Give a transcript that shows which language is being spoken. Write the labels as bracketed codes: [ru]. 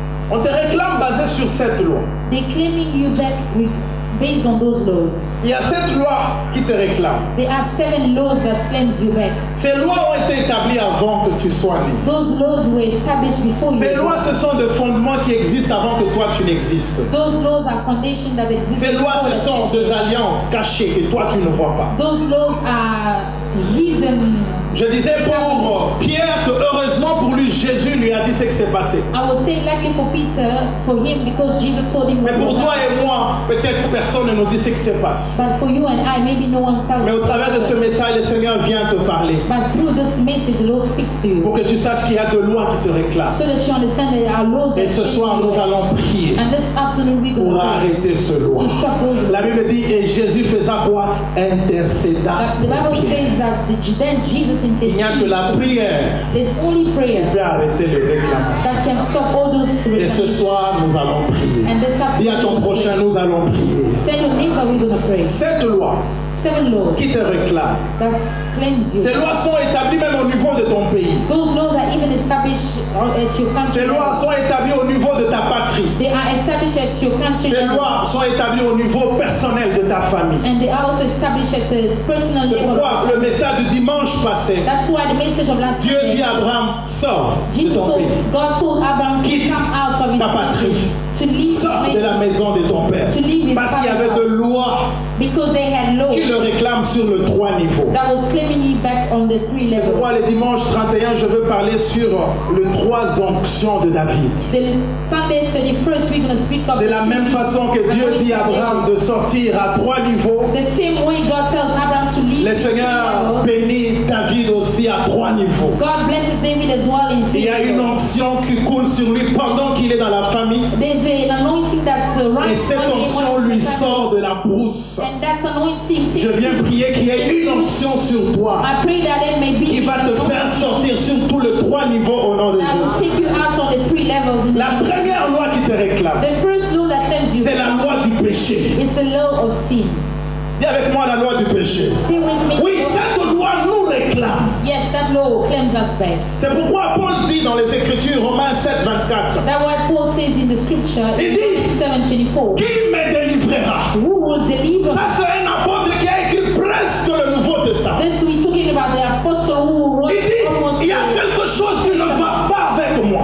[fr] On te réclame basé sur cette loi. [en] They're claiming you back based on those laws. [fr] Il y a 7 lois qui te réclament. [en] There are 7 laws that claims you back. [fr] Ces lois ont été établies avant que tu sois né. [en] Those laws were established before you. [fr] Ces lois, ce sont des fondements qui existent avant que toi tu n'existes. [en] Those laws are foundations that exist. [fr] Ces lois, ce sont des alliances cachées que toi tu ne vois pas. [en] Those laws are hidden. [fr] Je disais pour Pierre que heureusement pour lui, Jésus lui a dit ce qui s'est passé. [en] I was saying likely for Peter, for him, because Jesus told him. [fr] Mais pour toi et moi, peut-être personne ne nous dit ce qui se passe. [en] But for you and I, maybe no one tells. [fr] Mais au travers de ce message, le Seigneur vient te parler. [en] But through this message, the Lord speaks to you. [fr] Pour que tu saches qu'il y a de lois qui te réclament. [en] So that you understand that there are laws. [fr] Et ce soir, nous allons prier [en] and this afternoon we [fr] pour arrêter ce loi. [en] To stop those laws. [fr] La Bible dit, et Jésus faisait quoi? Intercéda. [en] The Bible says that then Jesus interceded. [fr] Il n'y a que la prière. [en] There's only prayer. [fr] Qui peut arrêter les réclamations. [en] That can stop all those reclamations. [fr] Et ce soir, nous allons prier. [en] And this afternoon, [fr] dis à ton prochain, nous allons prier. [en] Tell your neighbor we're going to pray. [fr] Cette loi [en] 7 laws [fr] qui te réclame. [en] That claims you. [fr] Ces lois sont établies même au niveau de ton pays. [en] Those laws are even established at your country. [fr] Ces lois sont établies au niveau de ta patrie. [en] They are established at your country. [fr] Ces lois sont établies au niveau personnel de ta famille. [en] And they are also established at the personal level. [fr] C'est pourquoi le message du dimanche passé. [en] That's why the message of last [fr] Dieu dit à Abraham, sors de ton pays. [en] God told Abraham to come out of his [fr] ta patrie. [en] To leave [fr] sors de la maison de ton père. Parce qu'il y avait de lois qui le réclament sur le 3 niveaux. [en] That was claiming you back on the 3 levels. [fr] C'est pourquoi le dimanche 31, je veux parler sur les 3 onctions de David. [en] The Sunday 31st, we're going to speak of [fr] de la même façon que Dieu dit à Abraham de sortir à 3 niveaux. [en] The same way God tells Abraham to leave. [fr] Le Seigneur bénit David aussi à 3 niveaux. [en] God blesses David as well in 3 [fr] Il y a une onction qui coule sur lui pendant qu'il est dans la famille. [en] There's an anointing that's [fr] et cette onction lui sort de la brousse. [en] And that's anointing. [fr] Je viens prier qu'il y ait une onction sur toi [en] I pray that it may be [fr] qui va te faire sortir sur tous les 3 niveaux au nom de Jésus. [en] Take you out on the 3 levels. [fr] La première loi qui te réclame, [en] the first law that claims you, [fr] c'est la loi du péché. [en] It's the law of sin. [fr] Dis avec moi la loi du péché. Oui, cette loi nous réclame. [en] Yes, that law claims us back. [fr] C'est pourquoi Paul dit dans les Écritures, Romains 7, 24. [en] That's what Paul says in the scripture. [fr] Il dit, [en] 7:24. [fr] Qui me délivrera? [en] Who will deliver? [fr] Ça c'est un apôtre qui a écrit presque le Nouveau Testament. [en] This we're talking about the apostle who wrote almost. [fr] Il y a quelque chose qui ne va pas avec moi.